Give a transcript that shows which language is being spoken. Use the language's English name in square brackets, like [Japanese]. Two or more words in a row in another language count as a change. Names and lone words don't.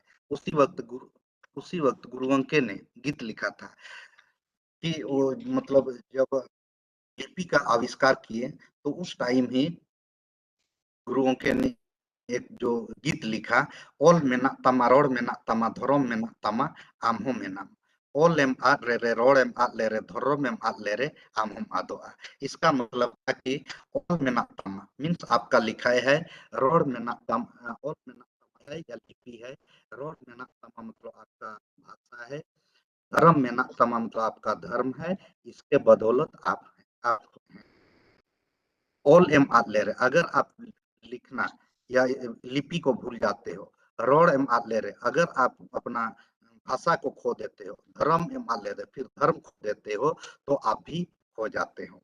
[Hindi] उसी वक्त गुरु गोंके ने गीत लिखा था कि वो मतलब जब लिपि का आविष्कार किए तो उस टाइम ही गुरुओं के ने एक जो गीत लिखा, [Santali] ओल मेना तमा रोड मेना तमा धर्म मेना तमा आमहो मेनाम, ओल एम आद रे रोड एम आद ले रे धर्म एम आद ले रे आमहोम आदोआ। [Hindi] इसका मतलब है कि [Santali] ओल मेना तमा [Hindi] मीन्स आपका लिखाई है, [Santali] रोड मेना तम ओल मेना तमा [Hindi] है या लिपि है, [Santali] रोड मेना तमा [Hindi] मतलब आपका भाषा है, [Santali] धर्म मेना तमा [Hindi] मतलब आपका धर्म है। इसके बदौलत आप [Santali] ऑल एम आद ले [Hindi] रहे, अगर आप लिखना या लिपि को भूल जाते हो, [Santali] रोड एम आद ले [Hindi] रहे, अगर आप अपना भाषा को खो देते हो, [Santali] धर्म एम आद ले [Hindi] रहे फिर धर्म खो देते हो, तो आप भी खो जाते हो।